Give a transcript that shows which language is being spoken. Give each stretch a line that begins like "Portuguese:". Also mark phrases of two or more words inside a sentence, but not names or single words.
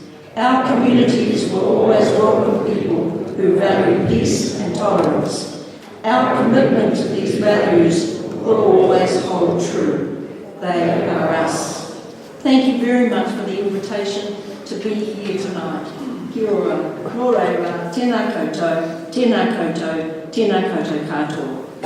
English: Our communities will always welcome people who value peace and tolerance. Our commitment to these values will always hold true. They are us. Thank you very much for the invitation to be here tonight.
Māori: Kia ora, nō reira, tēnā koutou, tēnā koutou, tēnā koutou katoa.